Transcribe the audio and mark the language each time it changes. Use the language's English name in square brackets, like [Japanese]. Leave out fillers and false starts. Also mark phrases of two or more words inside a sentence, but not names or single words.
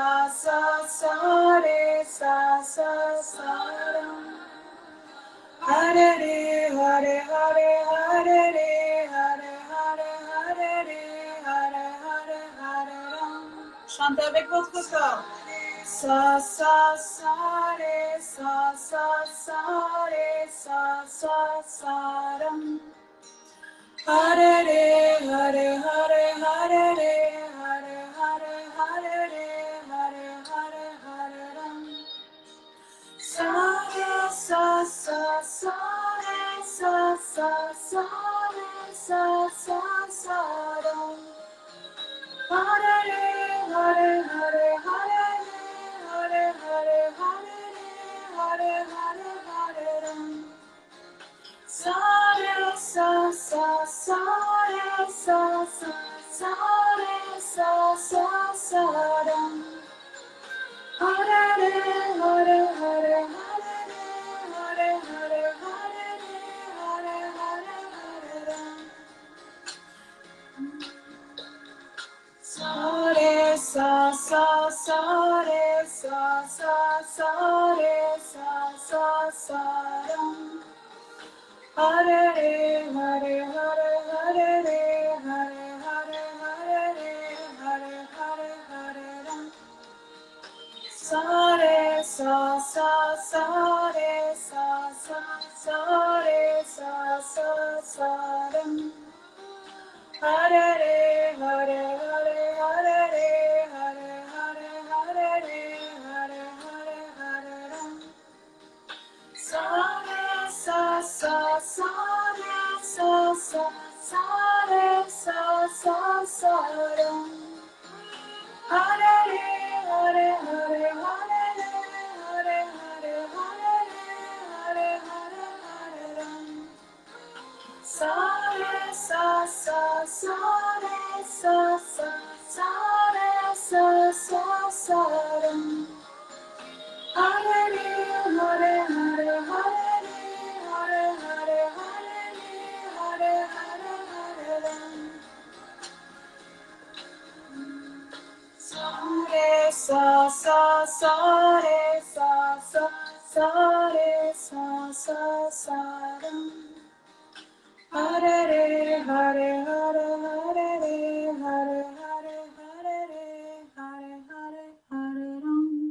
[Sanskrit] sa ram. Hare re hare hare hare re hare hare hare re hare hare hare ram. [French] Chantez avec votre corps. [Sanskrit] Sa re sa ram. Hare re hare hare hare re hare hare hare re hare hare hare ram. Sa re sa re sa ram. Hare re hare hare hare re hare hare hare re hare hare hare ram. Sa re sa re sa ram. Hare re hare hare hare re hare hare hare re hare hare hare ram. sa sa re sa sa re sa sa ram. Hare re hare hare hare re hare hare hare re hare hare hare ram. Sa re sa re sa re sa ram. Hare re hare hare hare re hare hare hare re hare hare hare ram. Sa re sa re sa ram. Hare re hare hare hare re hare hare hare re hare hare hare ram. Sa re sa re sa ram. Hare re hare hare hare re hare hare hare re hare hare hare ram. Sa re sa re sa ram. Hare re hare hare hare re hare hare hare re hare hare hare ram.